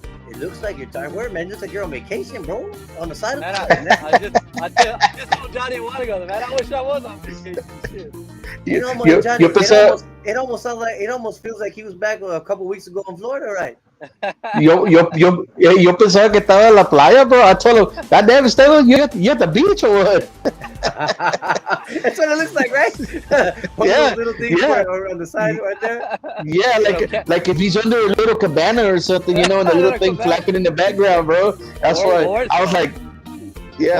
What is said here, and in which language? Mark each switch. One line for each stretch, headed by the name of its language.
English: It looks like you're tired. Where, man? Looks like you're on vacation, bro. On the side of Man, the I just told Johnny a while ago, man. I wish I was on vacation. Shit. You know, my Johnny, it almost sounds like, it almost feels like he was back a couple weeks ago in Florida, right?
Spanish: Yo pensaba que estaba en la playa, bro.
English: I told him, that damn Esteban, you at the beach or what? That's what it looks like, right? One of those little things on the side right there. Yeah, like if he's under a little cabana or something, you know, and the little thing flapping in the background, bro. That's why I was like, yeah.